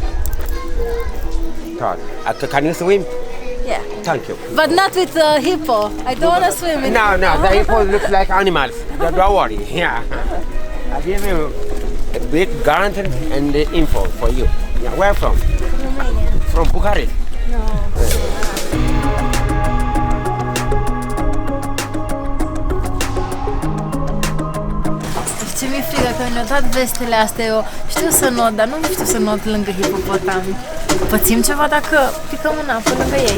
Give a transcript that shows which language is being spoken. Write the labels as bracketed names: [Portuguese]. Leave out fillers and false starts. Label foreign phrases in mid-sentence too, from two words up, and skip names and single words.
[English] Can you swim? Yeah. Thank you. But not with the hippo. I don't want to swim in No, the hippo looks like animals. Don't worry. Yeah. I give you a big guarantee and the info for you. Yeah, where from? Romania. From Bucharest. [Romanian] Ce mi-e frică că mi-au dat vestele astea, eu știu să not, dar nu știu să not lângă hipopotami. Pățim ceva dacă picăm în apă lângă ei?